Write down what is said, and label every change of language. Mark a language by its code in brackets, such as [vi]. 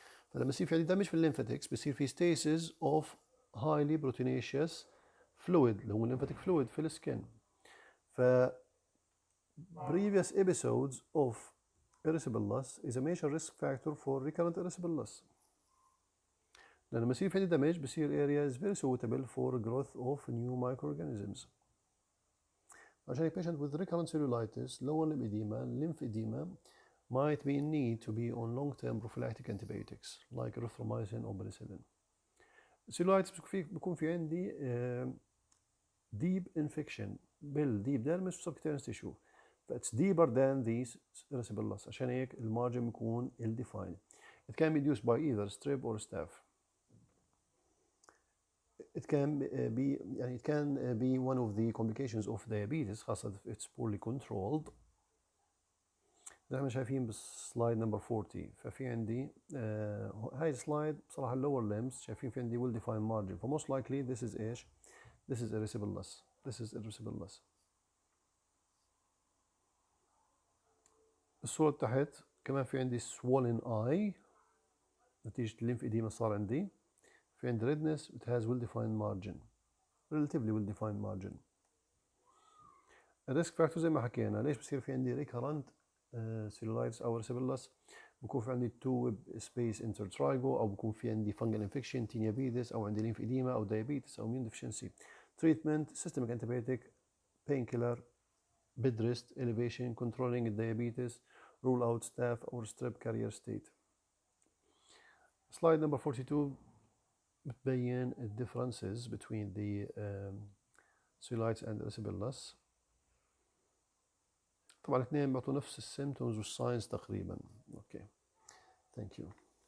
[ar] فلما يصير في عندي damage في الليمفاتكس بيصير في stasis of highly proteinaceous fluid اللي هو lymphatic fluid في السكن. [en] ف previous episodes of erysipelas is a major risk factor for recurrent erysipelas. [ar] لأن لما يصير في عندي [en] damage بصير area is very suitable for growth of new microorganisms. عشان a patient with recurrent cellulitis, lower limb edema, lymph edema might be in need to be on long-term prophylactic antibiotics like erythromycin or penicillin. [ar] cellulitis بيكون في عندي deep infection بالdeep dermis subcutaneous tissue. [en] It's deeper than these erysipelas. [ar] عشان هيك المارجن بيكون ill defined. [en] It can be induced by either strep or staph. It can be one of the complications of diabetes [ar] خاصة [en] if it's poorly controlled. [ar] زي ما احنا شايفين بالسلايد نمبر 40. ففي عندي هاي السلايد بصراحة اللور limbs شايفين في عندي well defined margin. [en] ف most likely this is ايش؟ This is erysipelas. This is erysipelas. [ar] الصورة تحت كمان في عندي [en] swollen eye [ar] نتيجة الليمف إديما صار عندي. في عندي [en] redness it has well defined margin. relatively well defined margin. [ar] الريسك فاكتور زي ما حكينا ليش بصير في عندي recurrent cellulitis أو erysipelas؟ بكون في عندي two space intertrigo أو بكون في عندي fungal infection tinea pedis أو عندي lymph edema أو diabetes أو immune deficiency. [en] treatment systemic antibiotic, painkiller, bed rest, elevation, controlling diabetes, rule out staph or strep carrier state. slide number 42 بتبين ال differences between the cellulitis and erysipelas. [ar] طبعا الاثنين بيعطوا نفس السيمتومز والساينز تقريبا. [en] Okay thank you.